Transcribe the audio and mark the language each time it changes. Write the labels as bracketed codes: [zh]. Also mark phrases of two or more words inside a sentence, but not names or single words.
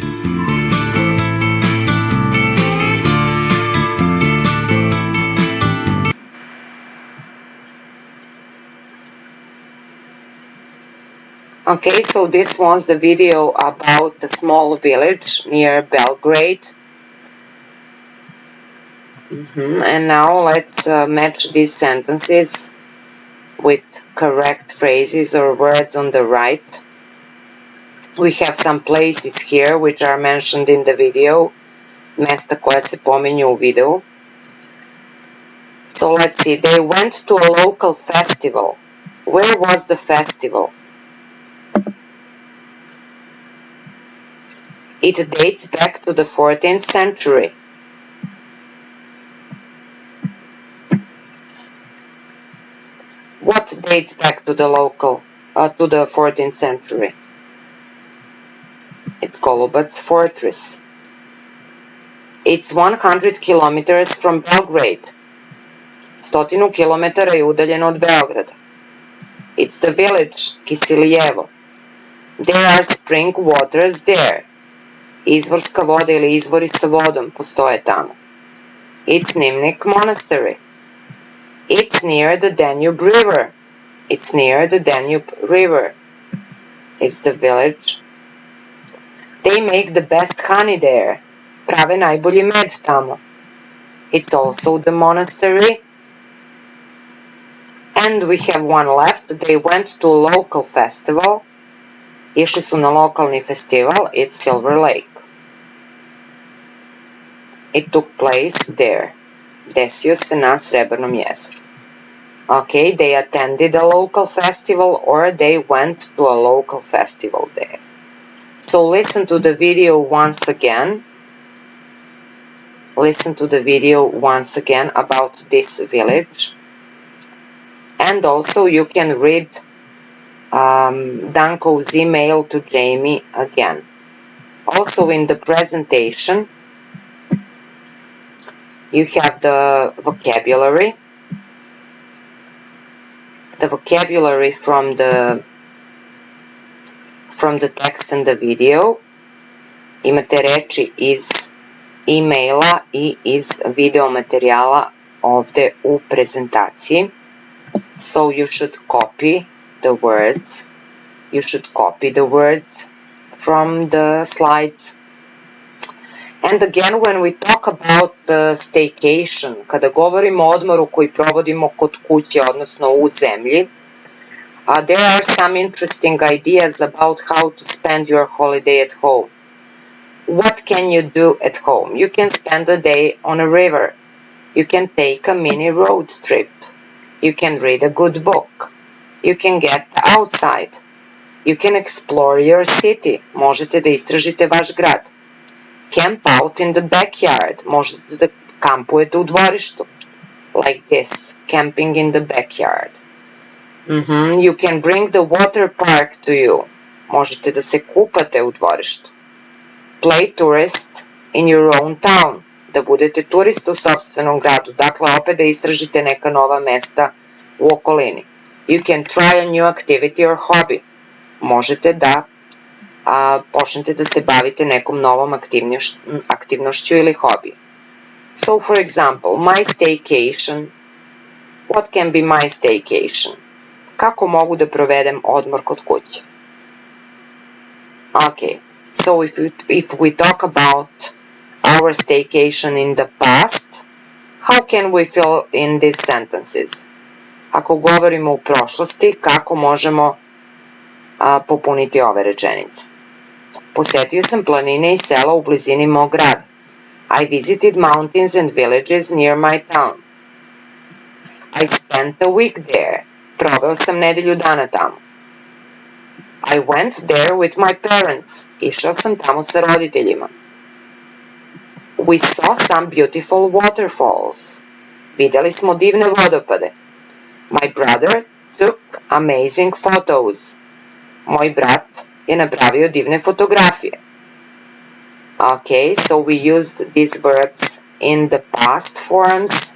[en] Okay, so this was the video about the small village near Belgrade. And now let's match these sentences with correct phrases or words on the right. We have some places here which are mentioned in the video, [sr] mesta koja se pominju u videu. [en] So let's see, they went to a local festival. Where was the festival? It dates back to the 14th century. What dates back to the 14th century? It's Golubac fortress. It's 100 kilometers from Belgrade. [sr] 100 kilometara je udaljeno od Beograda. [en] It's the village, Kisiljevo. There are spring waters there. [sr] Izvorska voda ili izvori sa vodom postoje tamo. [en] It's Nimnik Monastery. It's near the Danube River. It's near the Danube River. It's the village. They make the best honey there. [sr] Prave najbolji med tamo. [en] It's also the monastery. And we have one left. They went to a local festival. [sr] Išli su na lokalni festival. [en] It's Silver Lake. It took place there. [sr] Desio se na Srebrnom jezeru. [en] Okay, they attended a local festival or they went to a local festival there. So listen to the video once again. Listen to the video once again about this village. And also you can read Danko's email to Jamie again. Also in the presentation, you have the vocabulary. The vocabulary from the text and the video. [sr] Imate reči iz e-maila i iz video materijala ovde u prezentaciji. [en] So you should copy the words. You should copy the words from the slides. And again, when we talk about the staycation, [sr] kada govorimo o odmoru koji provodimo kod kuće, odnosno u zemlji, [en] there are some interesting ideas about how to spend your holiday at home. What can you do at home? You can spend a day on a river. You can take a mini road trip. You can read a good book. You can get outside. You can explore your city. [sr] Možete da istražite vaš grad. [en] Camp out in the backyard. [sr] Možete da kampujete u dvorištu. [en] Like this. Camping in the backyard. You can bring the water park to you. [sr] Možete da se kupate u dvorištu. [en] Play tourist in your own town. [sr] Da budete turista u sopstvenom gradu. Dakle, opet da istražite neka nova mesta u okolini. [en] You can try a new activity or hobby. [sr] Možete da počnete da se bavite nekom novom aktivnošću ili hobiju. [en] So, for example, my staycation. What can be my staycation? [sr] Kako mogu da provedem odmor kod kuće? [en] Okay, so if we talk about our staycation in the past, how can we fill in these sentences? [sr] Ako govorimo u prošlosti, kako možemo popuniti ove rečenice? Posetio sam planine i sela u blizini mog grada. [en] I visited mountains and villages near my town. I spent a week there. [sr] Proveo sam nedelju dana tamo. [en] I went there with my parents. [sr] Išao sam tamo sa roditeljima. [en] We saw some beautiful waterfalls. [sr] Videli smo divne vodopade. [en] My brother took amazing photos. [sr] Moj brat je napravio divne fotografije. [en] Okay, so we used these verbs in the past forms.